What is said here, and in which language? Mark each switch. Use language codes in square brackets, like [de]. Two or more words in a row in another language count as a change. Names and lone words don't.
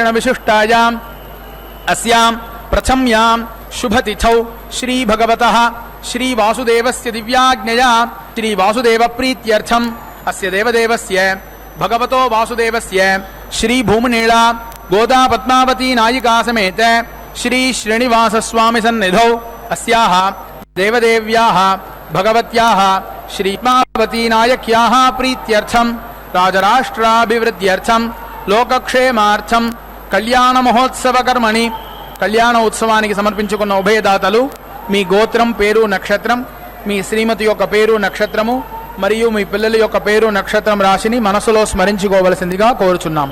[sa] विशिष्टायां अस्यां प्रथम्यां शुभतिथौ श्री भगवतः श्री वासुदेवस्य दिव्याज्ञया श्री वासुदेव प्रीत्यर्थम अस्य देवदेवस्य भगवतो वासुदेवस्य श्री भूमनीला गोदा पद्मावती नायिका समेत श्री श्रीनिवास स्वामी सन्निधौ अस्याः देवदेव्याः भगवत्याः श्री पद्मावती नायक्याः प्रीत्यर्थम राजराष्ट्राभिवृद्ध्यर्थम लोकक्षेमार्थम कल्याण महोत्सव कर्मणि [te] కళ్యాణ ఉత్సవానికి సమర్పించుకున్న ఉభయదాతలు మీ గోత్రం పేరు నక్షత్రం మీ శ్రీమతి యొక్క పేరు నక్షత్రము మరియు మీ పిల్లల యొక్క పేరు నక్షత్రం రాశిని మనసులో స్మరించుకోవలసిందిగా కోరుచున్నాం.